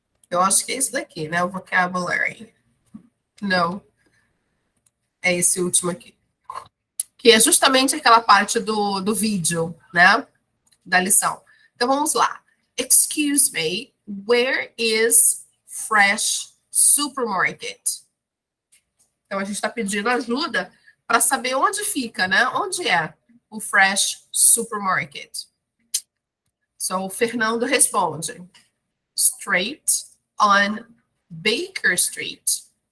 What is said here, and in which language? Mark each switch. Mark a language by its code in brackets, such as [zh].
[pt] Eu acho que é isso daqui, né? O vocabulary. Não. É esse último aqui. Que é justamente aquela parte do vídeo, né? Da lição. Então, vamos lá. [en] Excuse me, where is Fresh Supermarket? [pt] Então, a gente está pedindo ajuda para saber onde fica, né? Onde é o Fresh Supermarket? So, o Fernando responde. [en] Straight on Baker Street.